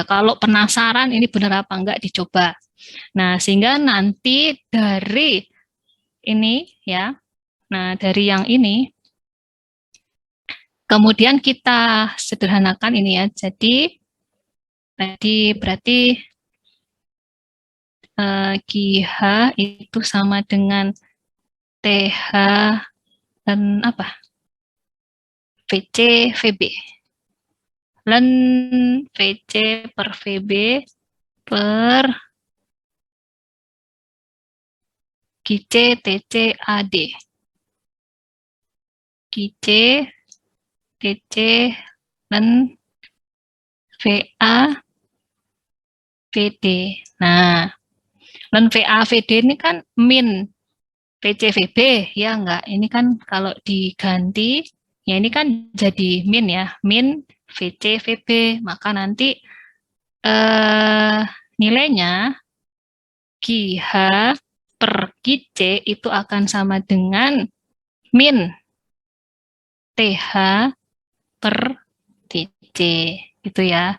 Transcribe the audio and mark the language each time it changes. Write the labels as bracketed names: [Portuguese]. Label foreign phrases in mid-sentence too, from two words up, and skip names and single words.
[Indonesian] Kalau penasaran ini benar apa enggak, dicoba. Nah, sehingga nanti dari ini ya, nah dari yang ini, kemudian kita sederhanakan ini ya. Jadi, tadi berarti QH itu sama dengan TH dan apa? VC VB. Ln VC per VB per QC TC AD. QC TC ln VA VD. Nah, ln VA VD ini kan min VC VB, ya enggak? Ini kan kalau diganti, ya ini kan jadi min ya, min VC VB, maka nanti nilainya QH per QC itu akan sama dengan min TH per TC, gitu ya.